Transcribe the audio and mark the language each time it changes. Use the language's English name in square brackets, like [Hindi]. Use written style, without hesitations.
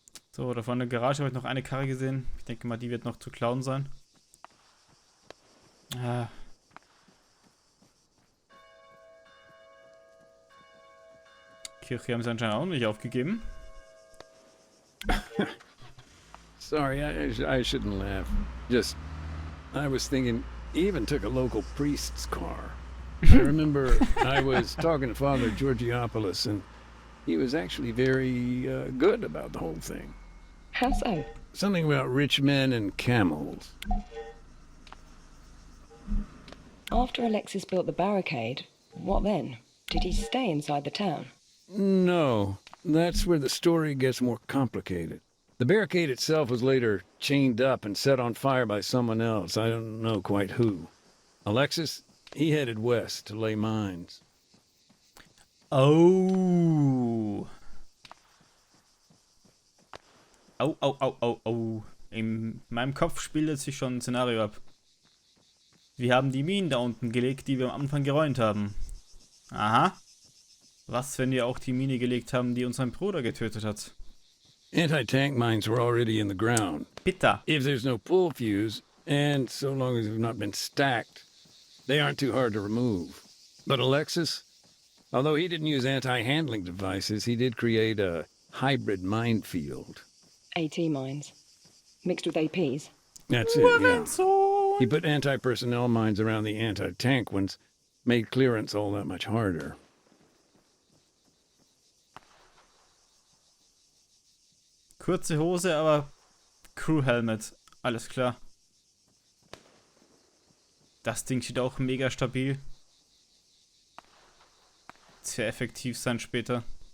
[German] So, da vorne in der Garage habe ich noch eine Karre gesehen. Ich denke mal, die wird noch zu klauen sein. Ah. Kirche haben sie anscheinend auch nicht aufgegeben. [English] Sorry, I shouldn't laugh. Just, I was thinking, he even took a local priest's car. I remember I was talking to Father Georgiopoulos, and he was actually very good about the whole thing. How so? Something about rich men and camels. After Alexis built the barricade, what then? Did he stay inside the town? No, that's where the story gets more complicated. The barricade itself was later chained up and set on fire by someone else. I don't know quite who. Alexis, he headed west to lay mines. Oh. Au, au, au, au, au. [German] In meinem Kopf spielt sich schon ein Szenario ab. Wir haben die Minen da unten gelegt, die wir am Anfang geräumt haben. Aha. Was, wenn wir auch die Mine gelegt haben, die unseren Bruder getötet hat? [English] Anti-tank mines were already in the ground. [German] Bitter. [English] If there's no pull fuse, and so long as they've not been stacked, they aren't too hard to remove. But Alexis, although he didn't use anti-handling devices, he did create a hybrid minefield. AT mines. Mixed with APs. That's it, yeah. He put anti-personnel mines around the anti-tank ones, made clearance all that much harder. [German] Kurze Hose, aber Crew Helmet. Alles klar. Das Ding steht auch mega stabil. Sehr effektiv sein später.